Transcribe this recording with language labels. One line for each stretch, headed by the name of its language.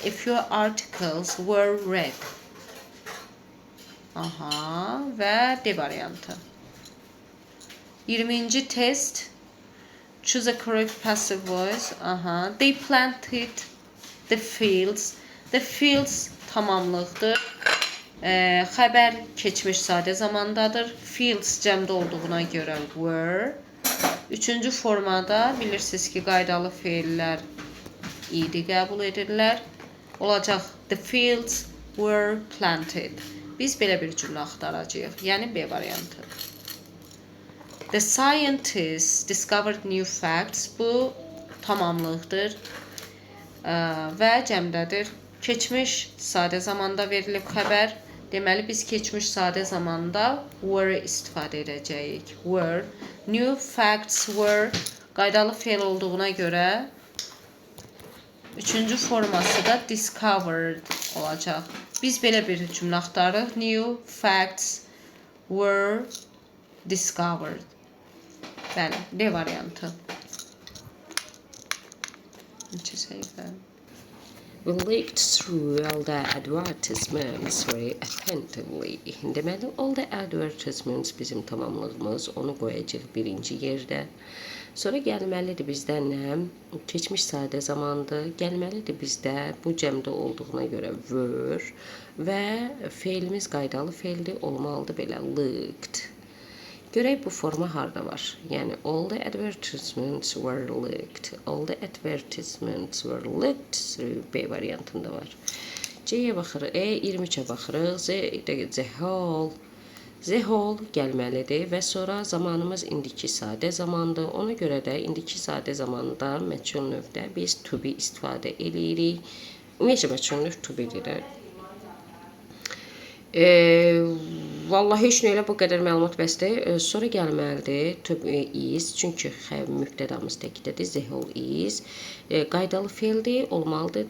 English: A few articles were read.
Azerbaijani: Aha, və D variantı.
English: 20-ci test. Choose a correct passive voice. Aha. They planted the fields. The fields
Azerbaijani: tamamlıqdır. Xəbər keçmiş sadə zamandadır. Fields cəmdə olduğuna görə were. Üçüncü formada bilirsiniz ki, qaydalı feillər idi qəbul edirlər. Olacaq
English: the fields were planted.
Azerbaijani: Biz belə bir cümlə axtaracağıq. Yəni B variantı.
English: The scientists discovered new facts.
Azerbaijani: Bu tamamlıqdır və cəmdədir. Keçmiş sadə zamanda verilib xəbər. Deməli, biz keçmiş sadə zamanda were istifadə edəcəyik.
English: Were. New facts were.
Azerbaijani: Qaydalı feil olduğuna görə üçüncü forması da discovered olacaq. Biz belə bir cümlə axtarırıq.
English: New facts were discovered.
Azerbaijani: Bəli, D variantı. Neçə səhifə?
English: We looked through all the advertisements very attentively.
Azerbaijani: Deməli,
English: all the advertisements
Azerbaijani: bizim tamamlığımız. Onu qoyacaq birinci yerdə. Sonra gəlməlidir bizdə nə? Keçmiş sadə zamandır. Gəlməlidir bizdə bu cəmdə olduğuna görə were və feilimiz qaydalı feildir. Olmalıdır belə looked. Görək bu forma harda var? Yəni
English: all the advertisements were looked. All the advertisements were looked.
Azerbaijani: B variantında var. C-yə baxırıq. 23-ə baxırıq.
English: The whole. The whole
Azerbaijani: gəlməlidir və sonra zamanımız indiki sadə zamandır. Ona görə də indiki sadə zamanda məchul növdə biz to be istifadə edirik. Ümumiyyətlə məchul növ to be deyir. Vallahi heç nə elə bu qədər məlumat bəsdir. Sonra gəlməlidir
English: to be is,
Azerbaijani: çünki mübtədamız təkdədir.
English: The whole is.
Azerbaijani: Qaydalı feildir, olmalıdır.